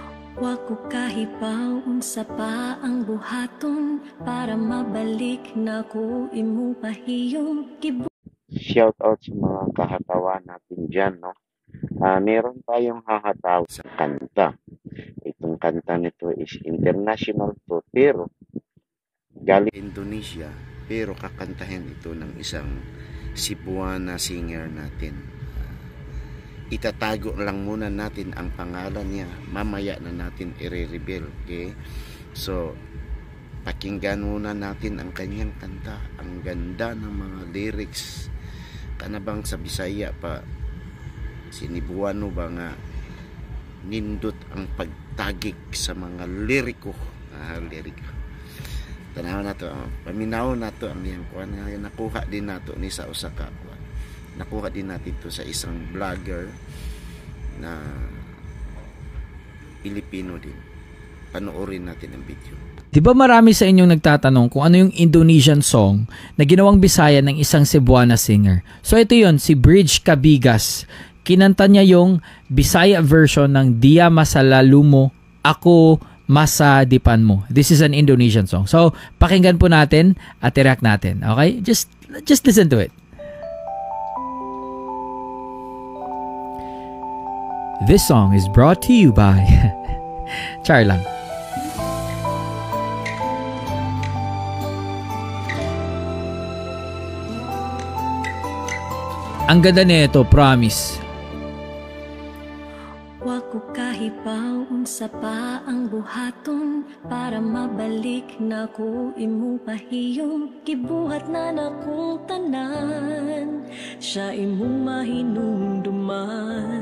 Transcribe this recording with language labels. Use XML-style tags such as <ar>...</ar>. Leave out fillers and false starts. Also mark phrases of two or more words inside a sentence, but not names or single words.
<ceb>Wako kahibaw unsa pa ang buhaton para mabalik na ko imo pahiyom.</ceb> <en>Shout out</en> <tl>sa mga kahatawan natin dyan, no? Meron tayong hahataw sa kanta. Itong kanta nito</tl> <en>is international</en> <tl>to, pero galing Indonesia, pero kakantahin ito ng isang Cebuana singer natin. Itatago lang muna natin ang pangalan niya, mamaya na natin i-reveal, okay? So pakinggan muna natin ang kanyang kanta. Ang ganda ng mga lyrics,</tl> <ceb>kanabang sa Bisaya pa sinibuano ba nga nindot ang pagtagik sa mga liriko. Tanaw na to, paminaw na to ang iyang kuan nga nakuha din nato ni sa usa ka kuan.</ceb> <tl>Nakuha din natin to sa isang vlogger na Pilipino din. Panoorin natin ang video. Di ba marami sa inyong nagtatanong kung ano yung</tl> <en>Indonesian song</en> <tl>na ginawang Bisaya ng isang Cebuana singer? So ito yun, si Bridge Cabigas. Kinanta niya yung Bisaya version ng Dia Masalalumo, Ako Masadipan Mo.</tl> <en>This is an Indonesian song.</en> <tl>So pakinggan po natin at i-react natin.</tl> <en>Okay? Just listen to it. This song is brought to you by Char lang.</en> <tl>Ang ganda nito, promise.</tl> <ceb>Wako kahibaw unsa pa ang buhaton para mabalik na ko imo pahiyom. Gibuhat na nakong tanan, siya imong mahinumduman.</ceb>